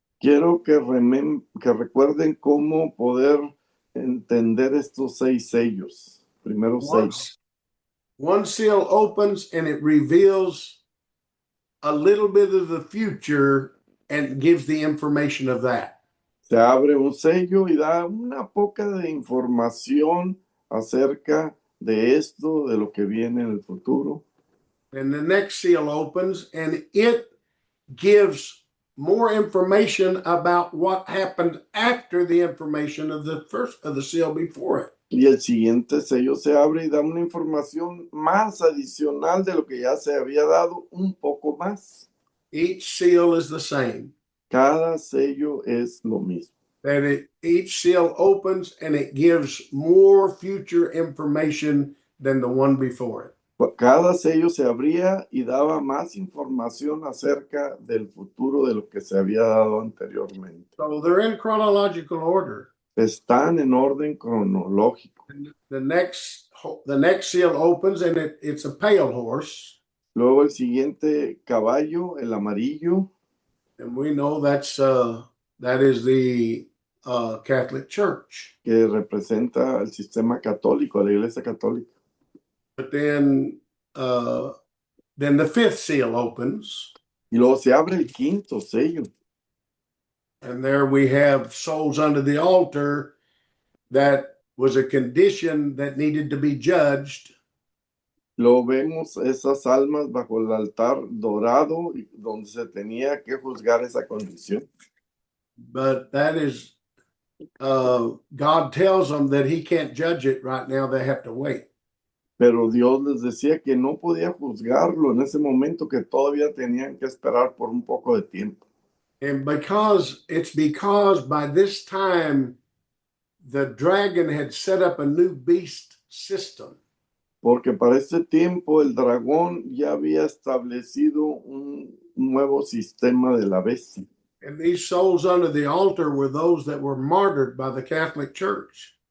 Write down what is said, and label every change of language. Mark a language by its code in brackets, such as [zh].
[es] Quiero que recuerden cómo poder entender estos 6 sellos. Primero 6. [en] One seal opens and it reveals a little bit of the future and gives the information of that. [es] Se abre un sello y da una poca de información acerca de esto, de lo que viene en el futuro. [en] And the next seal opens and it gives more information about what happened after the information of the seal before it. [es] Y el siguiente sello se abre y da una información más adicional de lo que ya se había dado, un poco más. [en] Each seal is the same. [es] Cada sello es lo mismo. [en] That each seal opens and it gives more future information than the one before it. [es] Cada sello se abría y daba más información acerca del futuro de lo que se había dado anteriormente. [en] So they're in chronological order. [es] Están en orden cronológico. [en] The next seal opens and it's a pale horse. [es] Luego el siguiente caballo, el amarillo. [en] And we know that is the Catholic Church. [es] Que representa el sistema católico, la Iglesia Católica. [en] But then the 5th seal opens. [es] Y luego se abre el quinto sello. [en] And there we have souls under the altar that was a condition that needed to be judged. [es] Lo vemos esas almas bajo el altar dorado donde se tenía que juzgar esa condición. [en] But that is, God tells them that he can't judge it right now. They have to wait. [es] Pero Dios les decía que no podía juzgarlo en ese momento, que todavía tenían que esperar por un poco de tiempo. [en] And because by this time the dragon had set up a new beast system. [es] Porque para ese tiempo el dragón ya había establecido un nuevo sistema de la bestia. [en] And these souls under the altar were those that were martyred by the Catholic Church.